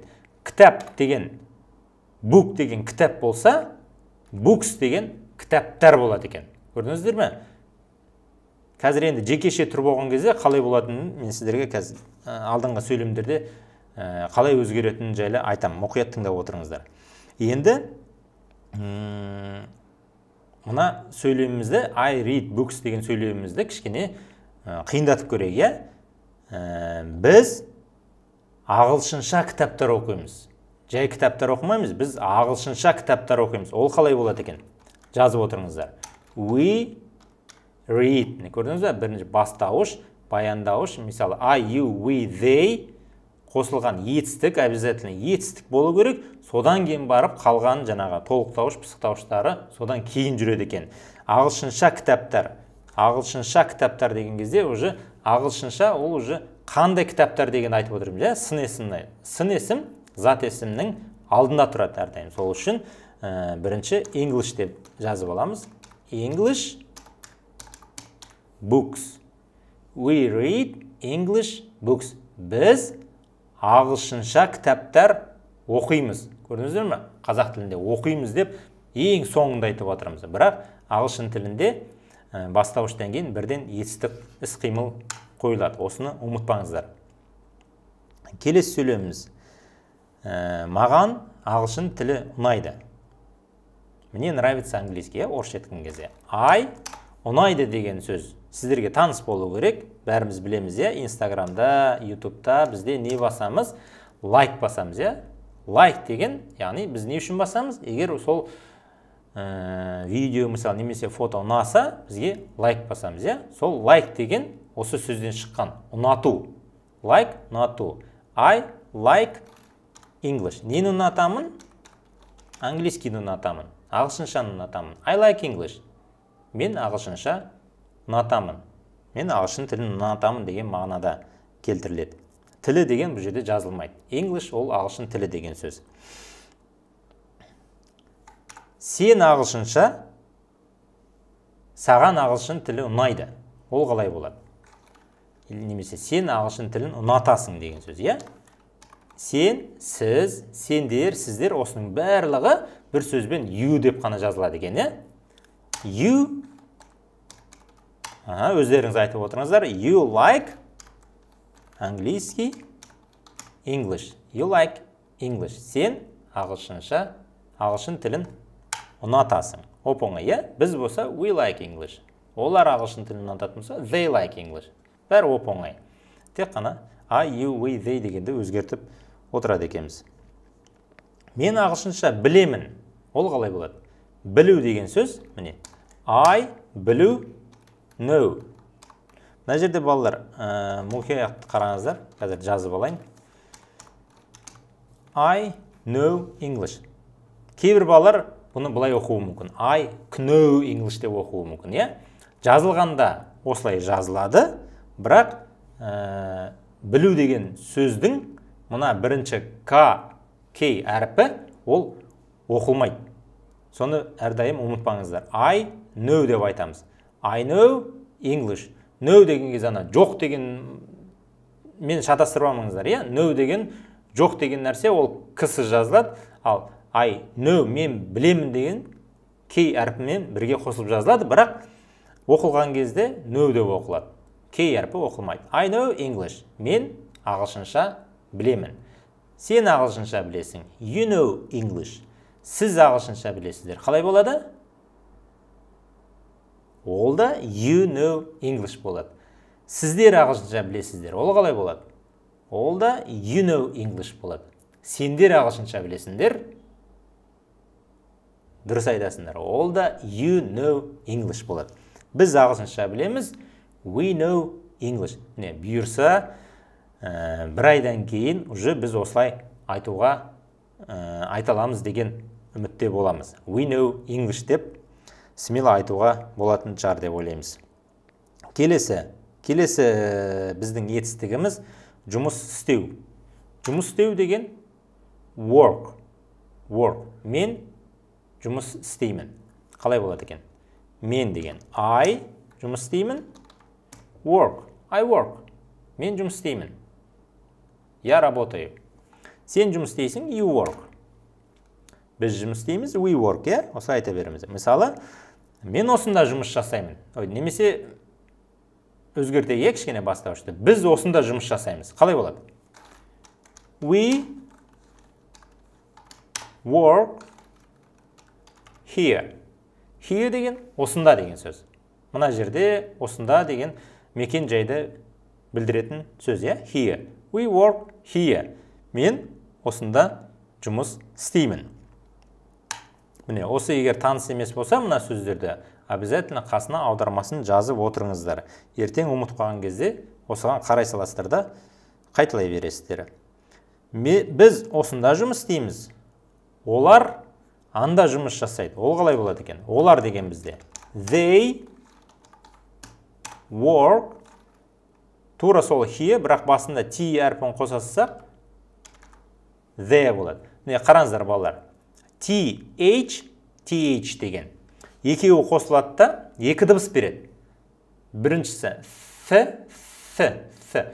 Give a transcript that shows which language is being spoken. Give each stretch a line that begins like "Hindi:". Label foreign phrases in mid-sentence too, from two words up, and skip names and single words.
Kazakh: Кітап деген, book деген кітап болса, books деген кітаптар болады екен. Көрдіңіздер ме? Қазір енді жекеше түр болған кезде қалай болатынын мен сіздерге қазір алдыңғы сөйлемдерде қалай өзгеретінін жайлы айтамын. Мұқият тыңдап отырыңыздар. Енді мына сөйлемімізді
English: I read books
Kazakh: деген сөйлемімізді кішкене қиындатып көрейік, Біз ағылшынша кітаптар оқимыз. Жай кітаптар оқымаймыз, біз ағылшынша кітаптар оқимыз. Ол қалай болады екен? Жазып отырыңыздар.
English: We read.
Kazakh: Көрдіңіз бе? Бірінші бастауыш, баяндауыш. Мысалы,
English: I, you, we, they
Kazakh: қосылған етістік, обязательно етістік болу керек. Содан кейін барып қалған жаңағы толықтауыш, пысықтауыштары содан кейін жүреді екен. Ағылшынша кітаптар. Ағылшынша кітаптар деген кезде уже ағылшынша ол уже қандай кітаптар деген айтып отырмыз, сын есім зат есімнің алдында тұрады әрдайым. Сол үшін бірінші English деп жазып аламыз.
English: English books. We read English books.
Kazakh: Біз ағылшынша кітаптар оқимыз. Көрдіңіздер ме? Қазақ тілінде оқимыз деп ең соңында айтып отырмыз. Бірақ ағылшын тілінде бастауыштан кейін бірден етістік іс-қимыл қойылады. Осыны ұмытпаңыздар. Келесі сөйлеміміз. Маған ағылшын тілі ұнайды.
Russian: Мне нравится английский,
Kazakh: орысша айтқан кезде. I ұнайды деген сөз сіздерге таныс болу керек. Бәріміз білеміз, Инстаграмда, Ютубта бізде не басамыз? Лайк басамыз, Like деген, яғни біз не үшін басамыз? Егер сол видео, мысалы, немесе фото ұнаса, бізге лайк басамыз, иә? Сол like деген осы сөзден шыққан. Ұнату.
English: Like, ұнату. I like English.
Kazakh: Нені ұнатамын? Английскийді ұнатамын. Ағылшыншаны ұнатамын.
English: I like English.
Kazakh: Мен ағылшынша ұнатамын. Мен ағылшын тілін ұнатамын деген мағынада келтіріледі. Тілі деген бұл жерде жазылмайды. English ол ағылшын тілі деген сөз. Сен ағылшынша, саған ағылшын тілі ұнайды. Ол қалай болады? Немесе сен ағылшын тілін ұнатасың деген сөз, иә? Сен, сіз, сендер, сіздер осының барлығы бір сөзбен you деп қана жазылады екен, иә? You, өздеріңіз айтып отырыңыздар,
English: you like английский, English. You like English.
Kazakh: Сен ағылшынша, ағылшын тілін ұнатасың. Оп-оңай, иә? Біз болса,
English: we like English.
Kazakh: Олар ағылшын тілін ұнататын болса,
English: they like English.
Kazakh: Бәрі оп-оңай. Тек қана
English: I, you, we, they
Kazakh: дегенді өзгертіп отырады екенбіз. Мен ағылшынша білемін. Ол қалай болады? Білу деген сөз, міне. I, білу, know. Мына жерде балалар, мұқият қараңыздар, қазір жазып алайын.
English: I know English.
Kazakh: Кейбір балалар бұны былай оқуы мүмкін.
English: I know English
Kazakh: деп оқуы мүмкін, иә? Жазылғанда осылай жазылады, бірақ білу деген сөздің мына бірінші K әріпі ол оқылмайды. Соны әрдайым ұмытпаңыздар.
English: I know
Kazakh: деп айтамыз.
English: I know English.
Kazakh: Know деген кез ана жоқ деген мен шатастырмаңыздар, иә? Know деген жоқ деген нәрсе ол кісі жазылады, ал
English: I know
Kazakh: мен білемін деген K әрпімен бірге қосылып жазылады, бірақ оқылған кезде know деп оқылады. K әрпі оқылмайды.
English: I know English.
Kazakh: Мен ағылшынша білемін. Сен ағылшынша білесің.
English: You know English.
Kazakh: Сіз ағылшынша білесіздер. Қалай болады? Ол да
English: you know English
Kazakh: болады. Сіздер ағылшынша білесіздер. Ол қалай болады? Ол да
English: you know English
Kazakh: болады. Сендер ағылшынша білесіңдер. Дұрыс айтасыңдар. Ол да
English: you know English
Kazakh: болады. Біз ағылшынша білеміз.
English: We know English.
Kazakh: Не, бұйырса, бір айдан кейін уже біз осылай айтуға айталамыз деген үмітте боламыз.
English: We know English
Kazakh: деп смело айтуға болатын шығар деп ойлаймыз. Келесі біздің етістігіміз жұмыс істеу. Жұмыс істеу деген work. Мен жұмыс істеймін. Қалай болады екен? Мен деген I жұмыс істеймін.
English: Work. I work.
Kazakh: Мен жұмыс істеймін.
Russian: Я работаю.
Kazakh: Сен жұмыс істейсің.
English: You work.
Kazakh: Біз жұмыс істейміз.
English: We work.
Kazakh: Осы айта береміз. Мысалы, мен осында жұмыс жасаймын. Немесе өзгертейік кішкене бастауышты. Біз осында жұмыс жасаймыз. Қалай болады?
English: We work here.
Kazakh: Here деген осында деген сөз. Мына жерде осында деген мекен жайды білдіретін сөз, иә?
English: Here. We work here.
Kazakh: Мен осында жұмыс істеймін. Міне, осы егер таныс емес болса, мына сөздерді обязательно қасына аудармасын жазып отырыңыздар. Ертең ұмытып қалған кезде осыған қарай саласыздар да қайталай бересіздер. Біз осында жұмыс істейміз. Олар анда жұмыс жасайды. Ол қалай болады екен? Олар деген бізде.
English: They work.
Kazakh: Тура сол here, бірақ басында T әрпін қосасақ, they болады. Міне, қараңыздар балалар. TH деген. Екеуі қосылады да, екі дыбыс береді. Біріншісі F.